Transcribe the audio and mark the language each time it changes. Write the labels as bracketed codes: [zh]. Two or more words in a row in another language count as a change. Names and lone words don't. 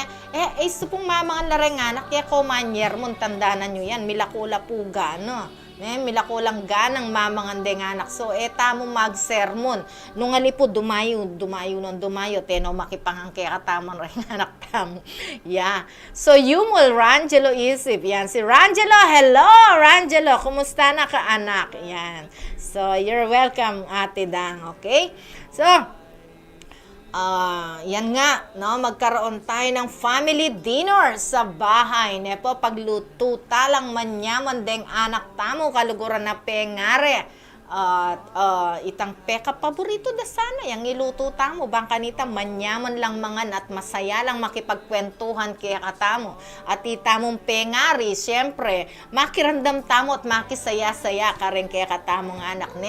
[pam] Iso pong mamangan lareng anak, kaya kumanyer mo, tandanan nyo yan, milakula po gano. Ne? Milakulang ganang mamangan deng anak. So, tamo mag-sermon. Nung alipo, dumayo, teno makipangang kaya katamang rin anak tamo. [en] Yeah. So, [pam] Yumul, Rangelo Isip, yan. Si Rangelo, hello, Rangelo, kumusta na ka anak? Yan. [tl] So, [en] you're welcome, [tl] Ate Dang, okay? So, yan nga, no, magkaroon tayo ng [en] family dinner [tl] sa bahay. [pam] Nepo, pagluto talang manyaman deng anak tamo, kaluguran na pengare. Itang peka paborito da sana, yung iluto tamo, bang kanita manyaman lang mangan at masaya lang makipagkwentuhan kaya katamo. At itamong pengari, syempre, makirandam tamo at makisaya-saya ka rin kaya katamong anak, ne.